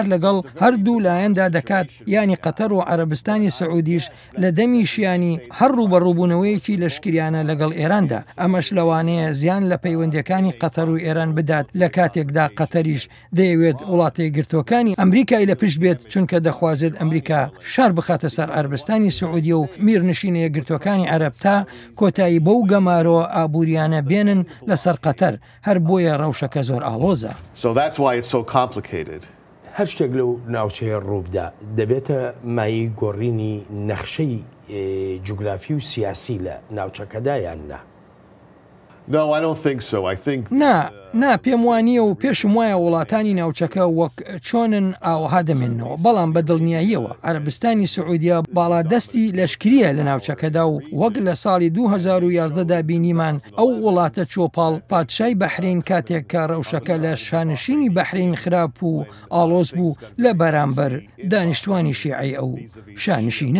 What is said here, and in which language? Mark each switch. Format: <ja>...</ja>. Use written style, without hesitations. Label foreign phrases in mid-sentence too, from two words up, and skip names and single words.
<ckb>لەگەڵ هەردوو لایەندا دەکات ینی قەتەر و عەرەبستانی سعودیش لە دەمیشیانی هەرڕوو بەڕووبوونەوەیەکی لەشکریانە لەگەڵ ئێراندا ئەمەش لەوانەیە زیان لە پەیوەندەکانی قەتەر و ئێران بدات لە کاتێکدا قەتەریش دەیەوێت وڵاتی گرتوەکانی ئەمریکای لە پشت بێت چونکە دەخوازێت ئەمریکا فشار بخاتە سەر عەرەبستانی سعودی و میرنشینە یەکگرتوەکانی عەرەب تا کۆتایی بەو گەمارۆ ئابووریانە بێنن لەسەر قەتەر هەر بۆیە ڕەوشەکە زۆر ئاڵۆزە.</ckb> <en>So that's why it's so complicated.</en> <ckb>هەر شتێک لەو ناوچەیە ڕووبدا دەبێتە مای گۆڕینی نەخشەی جوگرافی و سیاسی لە ناوچەکەدا یان نا؟</ckb> <en>No, I don't think so. I think</en> <ckb>نا پێم وانییە و پێشم وایە وڵاتانی ناوچەکە وەک چۆنن ئاوها دەمێنەوە بەڵام بە دڵنیاییەوە عەرەبستانی سعودیا باڵادەستی لەشکریە لە ناوچەکەدا و وەک لە ساڵی 2011دا بینیمان ئەو وڵاتە چۆپاڵ پادشای بەحرین کاتێک کە ڕەوشەکە لە شانشینی بەحرین خراپ و ئاڵۆز بوو لە بەرامبەر دانیشتوانی شیعی ئەو شانشینە.</ckb>